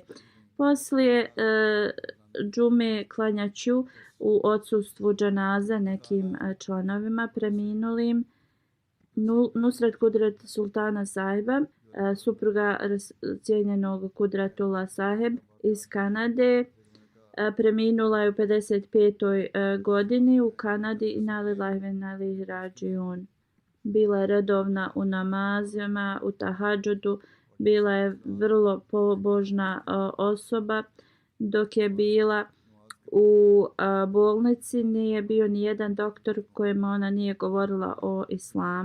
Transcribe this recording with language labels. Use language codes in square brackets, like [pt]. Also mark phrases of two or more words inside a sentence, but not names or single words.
[bs] Poslije džume klanjaću u odsustvu džanaze nekim članovima preminulim. Nusret Kudret Sultana Sahiba, supruga cijenjenog Kudratullah Saheb iz Kanade, preminula je u 55. godini u Kanadi i [ar] إنا لله وإنا إليه راجعون. [bs] bila je redovna u namazima, u tahadžudu, bila je vrlo pobožna osoba. Dok je bila u bolnici nije bio ni jedan doktor kojem ona nije govorila o islamu.